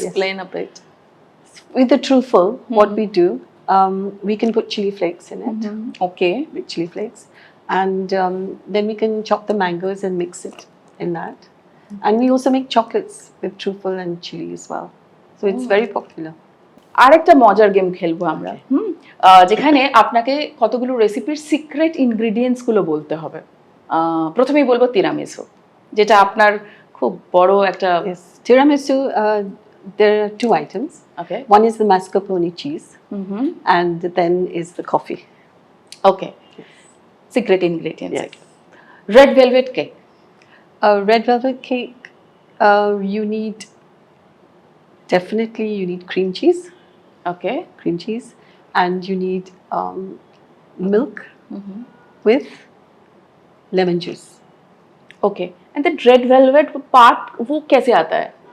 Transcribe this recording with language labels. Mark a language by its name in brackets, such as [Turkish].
[English] explain a bit. With the truffle, what we do, we can put chili flakes in it, okay with chili flakes, and then we can chop the mangoes and mix it in that. And we also make chocolates with truffle and chili as well. So it's very popular. [Bangla] আরেকটা মজার game খেলবো আমরা যেখানে আপনাকে কতগুলো রেসিপির secret ingredients গুলো বলতে হবে প্রথমেই বলবো তিরামিসু যেটা আপনার খুব বড় একটা [English] Yes, tiramisu. There are two items. Okay One is the mascarpone cheese, and then is the coffee. Okay secret ingredients Yes. Red velvet cake Red velvet cake. You need definitely you need cream cheese, okay and you need milk with lemon juice. Okay and the red velvet part [Hindi] वो कैसे आता है